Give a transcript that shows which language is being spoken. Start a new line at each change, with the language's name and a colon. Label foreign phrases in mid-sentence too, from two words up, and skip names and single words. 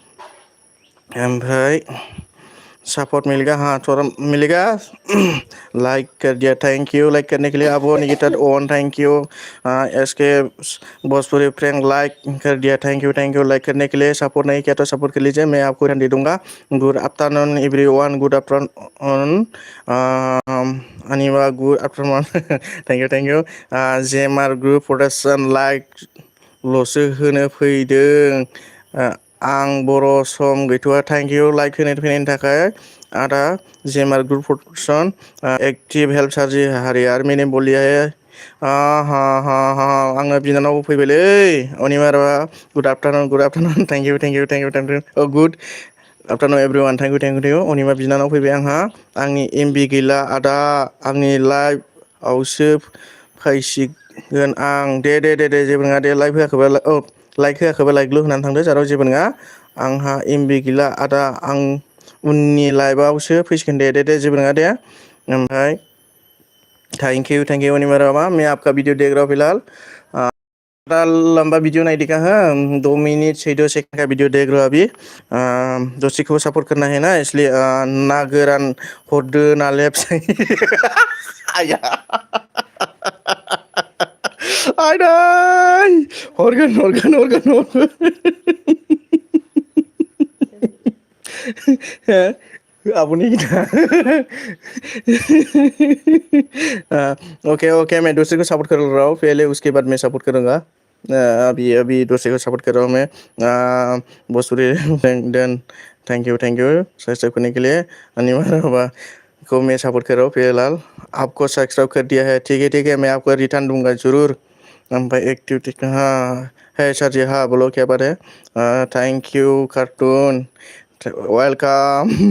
Hindi: भाई सपोर्ट मिलेगा हाँ थोड़ा मिलेगा लाइक कर दिया
English: thank you
Hindi: लाइक करने के लिए अब निकिता ओन
English: thank you
Hindi: इसके भोजपुरी प्रैंक लाइक कर दिया
English: thank you
Hindi: लाइक करने के लिए सपोर्ट नहीं किया तो सपोर्ट कर लीजिए मैं आपको दे दूंगा गुड
English: afternoon everyone good afternoon Aniva good afternoon thank you
Bodo: जेमार ग्रुप प्रडाक्शन लाइक लसो होनो फैदों आं बर' सम गैथ'आ
English: thank you like
Bodo: होनो फैनायनि थाखाय आदा जेमार ग्रुप प्रडाक्शन
English: active help
Bodo: सार्जि हारियार
Hindi: मेने बोलिया है हाँ हाँ हाँ
Bodo: आंना बिनानाव फैबायलै अनिमारा
English: good afternoon thank you good afternoon everyone thank you
Bodo: अनिमा बिनानाव फैबाय आंहा आंनि एमबि गैला आदा आंनि लाइभ आवसो फैसिगोन आं दे जेबो नङा दे लाइभ होआखैबा लाइक होआखैबा लाइकल' होनानै थांदो जाराव जेबो नङा आंहा एमबि गैला आदा आं उननि लाइभआवसो फैसिगोन दे जेबो नङा दे ओमफ्राय
English: thank you
Hindi: अनिमा रामा मैं आपका वीडियो देख रहा हूँ फिलहाल बड़ा लंबा वीडियो नहीं देखा है 2 मिनट 6 सेकंड का वीडियो देख रहा हूँ अभी दोस्ती को सपोर्ट करना है ना इसलिए
Bodo: ना गोरान हरदो
Hindi: ना लेफ्ट आया
Bodo: आयदाय हरगोन
Hindi: आपने ओके मैं दूसरे को सपोर्ट कर रहा हूँ पहले उसके बाद मैं सपोर्ट करूँगा अभी दूसरे को सपोर्ट कर रहा हूँ मैं भोजपुरी देन
English: thank you
Hindi: सब्सक्राइब करने के लिए अनिवार्य को मैं सपोर्ट कर रहा हूँ फिलहाल आपको सब्सक्राइब कर दिया है ठीक है मैं आपको रिटर्न दूंगा जरूर भाई एक्टिविटी हाँ है सर जी हाँ बोलो क्या बात है
English: thank you Cartoon welcome